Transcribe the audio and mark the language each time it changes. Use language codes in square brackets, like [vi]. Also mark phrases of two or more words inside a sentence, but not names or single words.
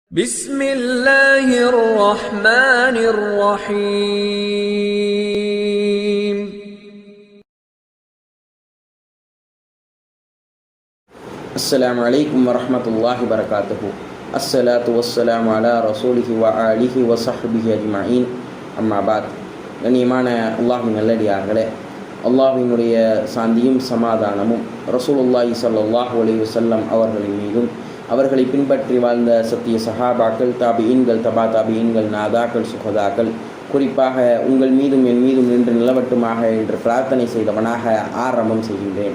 [ar] بسم الله الرحمن الرحيم. السلام عليكم ورحمة الله وبركاته. الصلاة والسلام على رسوله وآله وصحبه أجمعين. أما بعد, [ta] கண்ணியமான அல்லாஹ்வின் நல்லடியார்களே, அல்லாஹ்வினுடைய சாந்தியும் சமாதானமும் [ar] رسول الله صلى الله عليه وسلم [ta] அவர்களின் மீதும், அவர்களை பின்பற்றி வாழ்ந்த சத்திய சஹாபாக்கள், தாபிஈன்கள், தபா தாபிஈன்கள், நாதாக்கள், சுகதாக்கள், குறிப்பாக உங்கள் மீதும் என் மீதும் நின்று நிலவட்டுமாக என்று பிரார்த்தனை செய்தவனாக ஆரம்பம் செய்கின்றேன்.